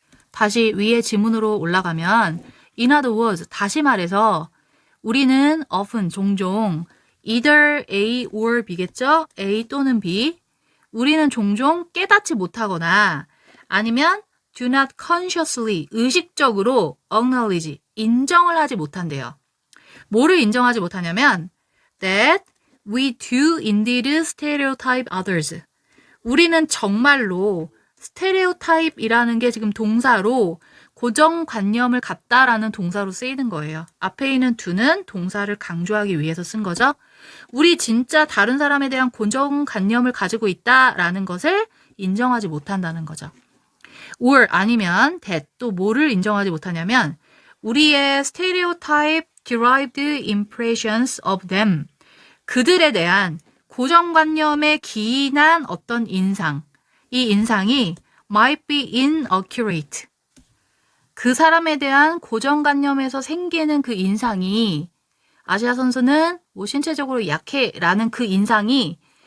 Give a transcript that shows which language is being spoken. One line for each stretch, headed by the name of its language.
Korean: 다시 위에 지문으로 올라가면
English: in other words,
Korean: 다시 말해서 우리는 often, 종종
English: either A or B
Korean: 겠죠? A 또는 B. 우리는 종종 깨닫지 못하거나 아니면
English: do not consciously,
Korean: 의식적으로 acknowledge, 인정을 하지 못한대요. 뭐를 인정하지 못하냐면
English: that we do indeed stereotype others.
Korean: 우리는 정말로 stereotype이라는 게 지금 동사로 고정관념을 갖다라는 동사로 쓰이는 거예요. 앞에 있는 do는 동사를 강조하기 위해서 쓴 거죠. 우리 진짜 다른 사람에 대한 고정관념을 가지고 있다라는 것을 인정하지 못한다는 거죠. or 아니면 that 또 뭐를 인정하지 못하냐면 우리의
English: stereotype derived impressions of them.
Korean: 그들에 대한 고정관념에 기인한 어떤 인상, 이 인상이
English: might be inaccurate.
Korean: 그 사람에 대한 고정관념에서 생기는 그 인상이 아시아 선수는 뭐 신체적으로 약해라는 그 인상이